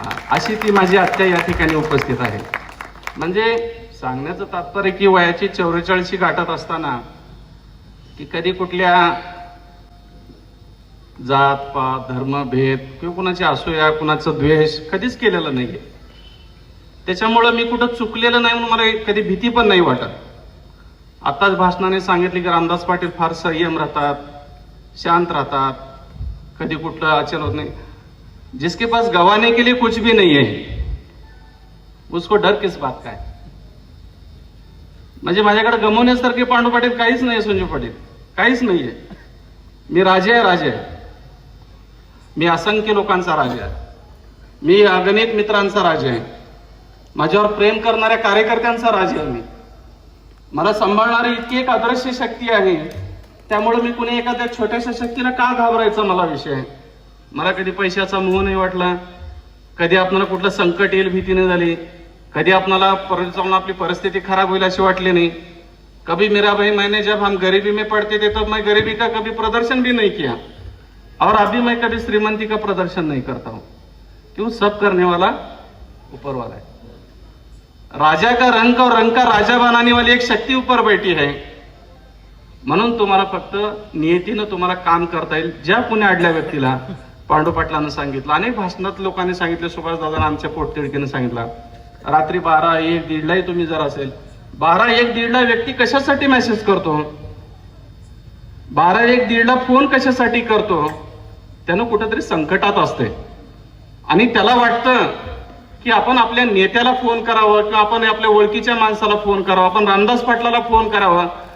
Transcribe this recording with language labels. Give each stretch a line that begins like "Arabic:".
Marathi: अशी ती माझी आत्या या ठिकाणी उपस्थित आहे. म्हणजे सांगण्याचं तात्पर्य की वयाची 44 गाठत असताना की कधी कुठल्या जात पात धर्म भेद किंवा कुणाची असूया कुणाचं द्वेष कधीच केलेलं नाहीये. त्याच्यामुळं मी कुठं चुकलेलं नाही म्हणून मला कधी भीती पण नाही वाटत. आताच भाषणाने सांगितले की रामदास पाटील फार संयम राहतात, शांत राहतात, कधी कुठलं आचरण होत नाही.
Hindi: जिसके पास गवाने के लिए कुछ भी नहीं है उसको डर किस बात का है.
Marathi: म्हणजे माझ्याकडे गमवण्यासारखे पांडू पाटील काहीच नाही, संजू पाटील काहीच नाहीये. मी राजा आहे. मी असंख्य लोकांचा राजा आहे. मी अगणित मित्रांचा राजा आहे. माझ्यावर प्रेम करणाऱ्या कार्यकर्त्यांचा राजा आहे. मला सांभाळणारी इतकी एक अदृश्य शक्ती आहे. त्यामुळे मी कुणी एखाद्या छोट्याशा शक्तीला का घाबरायचा मला विषय आहे. मला कधी पैशाचा मोह नाही वाटला, कधी आपल्याला कुठलं संकट येईल भीती नाही झाली, कधी आपल्याला परत जाऊन आपली परिस्थिती खराब होईल अशी वाटली नाही.
Hindi: कभी मेरा भाई मैंने जब हम गरीबी में पड़ते थे तब मैं गरीबी का कभी प्रदर्शन भी नहीं किया और अभी मैं कभी श्रीमंती का प्रदर्शन नहीं करता हूं. क्यों? सब करने वाला ऊपर वाला है. राजा का रंग और रंग का राजा बनाने वाली एक शक्ती ऊपर बैठी है.
Marathi: म्हणून तुम्हाला फक्त नियतीनं तुम्हाला काम करता येईल. ज्या पुण्य आडल्या व्यक्तीला पांडू पाटलांना सांगितलं, अनेक भाषणात लोकांनी सांगितले, सुभाष दादांना आमच्या पोटतिडकीनं सांगितलं, रात्री 12, 1, 1:30 तुम्ही जर असेल 12, 1, 1:30 व्यक्ती कशासाठी मेसेज करतो, 12, 1, 1:30 फोन कशासाठी करतो, त्यानं कुठेतरी संकटात असते आणि त्याला वाटतं की आपण आपल्या नेत्याला फोन करावं किंवा आपण आपल्या ओळखीच्या माणसाला फोन करावा, आपण रामदास पाटलाला फोन करावा.